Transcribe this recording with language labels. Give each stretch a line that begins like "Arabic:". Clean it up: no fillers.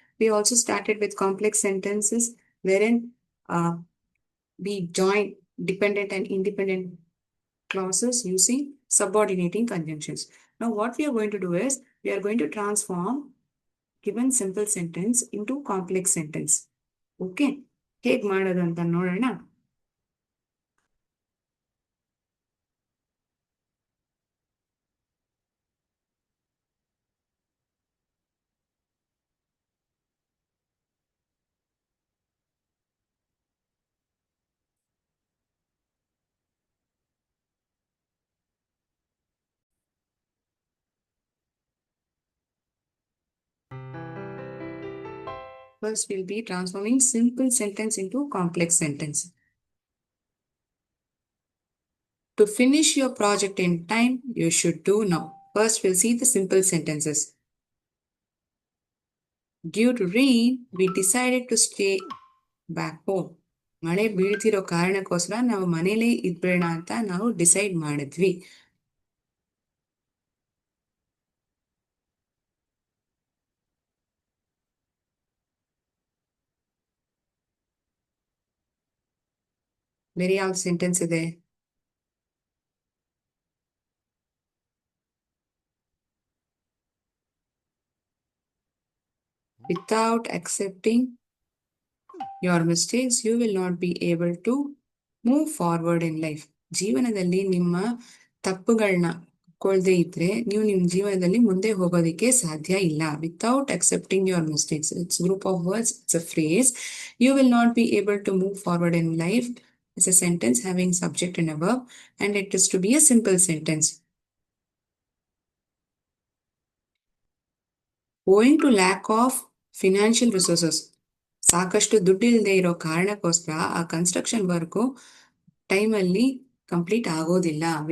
English: We also started with complex sentences, wherein uh, we join dependent and independent clauses using subordinating conjunctions. Now, what we are going to do is we are going to transform given simple sentence into complex sentence.
Kannada: Okay, ಹೇಗ್ ಮಾಡೋದು ಅಂತ ನೋಡೋಣ.
English: First, we'll be transforming simple sentence into complex sentence. To finish your project in time, you should do now. First, we'll see the simple sentences. Due to rain, we decided to stay back home.
Kannada: ಮಳೆ ಬೀಳ್ತಿರೋ ಕಾರಣಕ್ಕೋಸ್ಕರ ನಾವು ಮನೇಲೇ ಇದ್ಬೇಡ ಅಂತ ನಾವು decide ಮಾಡಿದ್ವಿ. ಬೇರೆ ಯಾವ sentence ಇದೆ?
English: Without accepting your mistakes, you will not be able to move forward in life.
Kannada: ಜೀವನದಲ್ಲಿ ನಿಮ್ಮ ತಪ್ಪುಗಳನ್ನ ಒಪ್ಕೊಳ್ದೇ ಇದ್ರೆ ನೀವು ನಿಮ್ಮ ಜೀವನದಲ್ಲಿ ಮುಂದೆ ಹೋಗೋದಕ್ಕೆ ಸಾಧ್ಯ ಇಲ್ಲ.
English: Without accepting your mistakes, it's group of words, it's a phrase. You will not be able to move forward in life. It's a sentence having subject and a verb, and it is to be a simple sentence. Owing to lack of financial resources,
Kannada: ಸಾಕಷ್ಟು ದುಡ್ಡು ಇಲ್ಲದೆ ಇರೋ ಕಾರಣಕ್ಕೋಸ್ಕರ ಆ construction work ಟೈಮಲ್ಲಿ complete ಆಗೋದಿಲ್ಲ.